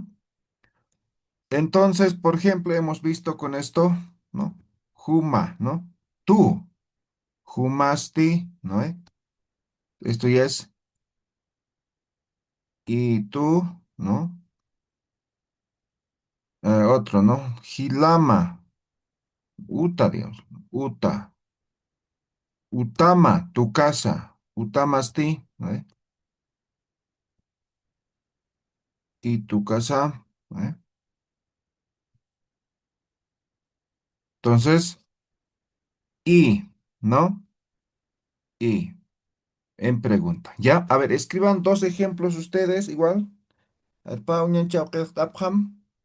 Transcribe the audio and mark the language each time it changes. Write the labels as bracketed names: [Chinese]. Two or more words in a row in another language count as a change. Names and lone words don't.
[Spanish] Entonces, por ejemplo, hemos visto con esto, ¿no? Juma, ¿no? Tú, jumasti, ¿no? Esto ya es y tú, ¿no? Otro, ¿no? [Aymara] Hilama, uta, digamos, uta, utama, [Spanish] tu casa, utamasti, ¿no? Y tu casa, ¿no? Entonces, y, ¿no? Y, en pregunta. ¿Ya? A ver, escriban dos ejemplos ustedes, igual. [Aymara] Alpa, uñan, chauquen, tapham.